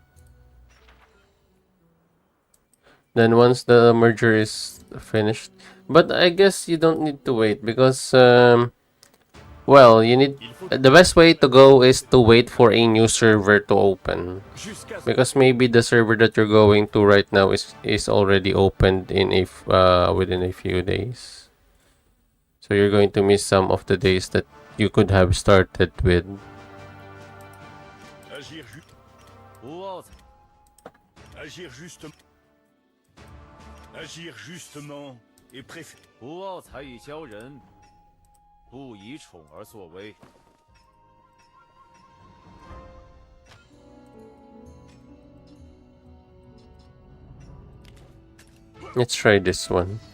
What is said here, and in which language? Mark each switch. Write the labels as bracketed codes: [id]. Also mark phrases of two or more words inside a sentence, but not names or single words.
[en] Then once the merger is finished, but I guess you don't need to wait because well, you need the best way to go is to wait for a new server to open, because maybe the server that you're going to right now is already opened in within a few days. So you're going to miss some of the days that you could have started with. [fr] Agir justement et préférer. [zh] 不傲才以骄人，不以宠而作威。 [en] Let's try this one.